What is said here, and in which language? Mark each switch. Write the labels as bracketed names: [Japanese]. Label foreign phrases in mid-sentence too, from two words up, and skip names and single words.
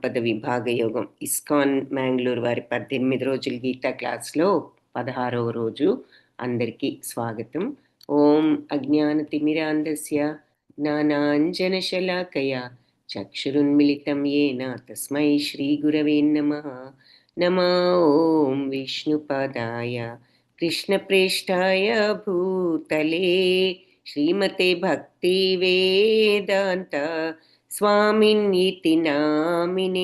[Telugu] సంపద విభాగ యోగం ఇస్కాన్ మ్యాంగ్లూర్ వారి 18 రోజుల గీతా క్లాస్లో 16వ రోజు అందరికీ స్వాగతం. [Sanskrit] ఓం అజ్ఞానతిమిరాంధస్య జ్ఞానాంజనశలాకయ చక్షురున్మిళితం येन తస్మై శ్రీగురవే నమః. నమో ఓం విష్ణుపాదాయ కృష్ణప్రేష్ఠాయ భూతలే శ్రీమతే భక్తి వేదాంత स्वामिन्निति नामिने